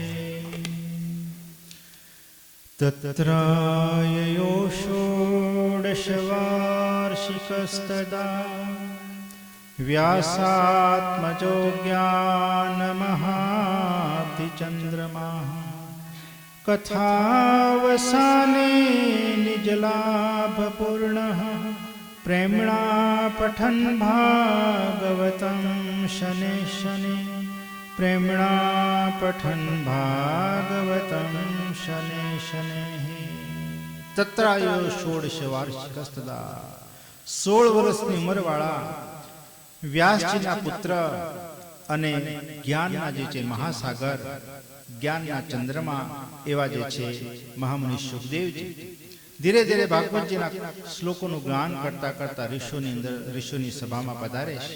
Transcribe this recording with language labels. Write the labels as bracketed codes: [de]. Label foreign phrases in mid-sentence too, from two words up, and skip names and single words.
[sa] તત્રાયયો ષોડશ વાર્ષિકસ્તદા વ્યાસાત્મજો જ્ઞાનમહાતિ ચંદ્રમા કથાવસાને નિજલાભપૂર્ણઃ प्रेम्णा पठन भागवतं शने शने, प्रेम्णा पठन भागवतं शने शने। तत्रायो षोडश वार्षिकस्तदा, [gu] 16 વર્ષની ઉંમરવાળા વ્યાસજીના પુત્ર અને જ્ઞાનના જે છે મહાસાગર, જ્ઞાનના ચંદ્રમા એવા જે છે મહામુનિ સુખદેવજી ધીરે ધીરે ભાગવતજીના શ્લોકોનું ગાન કરતા કરતા ઋષિઓની સભામાં પધારે છે।